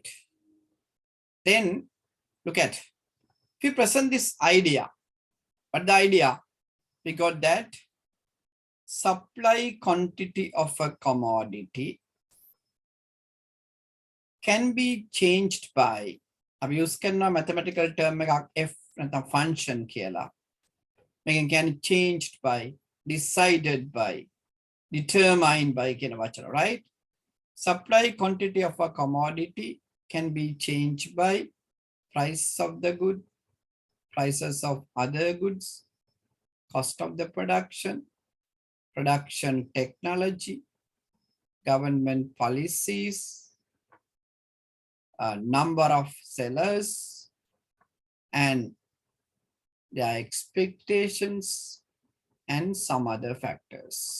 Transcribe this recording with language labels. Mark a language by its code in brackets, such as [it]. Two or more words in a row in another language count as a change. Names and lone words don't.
[en] Then look at, if we present this idea, but the idea, we got that supply quantity of a commodity can be changed by, [si] අපි use කරන [en] mathematical term [si] එකක් f නැත්නම් function කියලා. මේකෙන් කියන්නේ [en] changed by, decided by, determined by [si] කියන වචන, right? [en] Supply quantity of a commodity can be changed by price of the good, prices of other goods, cost of the production, production technology, government policies, number of sellers, and their expectations, and some other factors.